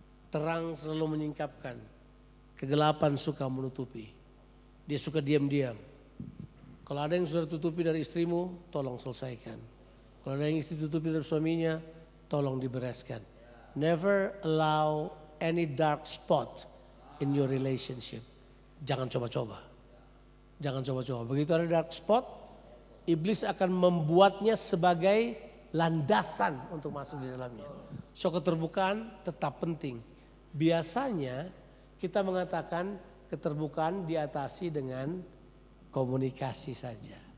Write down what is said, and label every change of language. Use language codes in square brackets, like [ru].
[id] Terang selalu menyingkapkan. Kegelapan suka menutupi. Dia suka diam-diam. Kalau ada yang sudah tutupi dari istrimu, tolong selesaikan. Kalau ada yang istri tutupi dari suaminya, tolong dibereskan. [en] Never allow any dark spot in your relationship. [id] Jangan coba-coba. Jangan coba-coba. Begitu ada dark spot, iblis akan membuatnya sebagai landasan untuk masuk di dalamnya. So keterbukaan tetap penting. Biasanya kita mengatakan keterbukaan diatasi dengan komunikasi saja.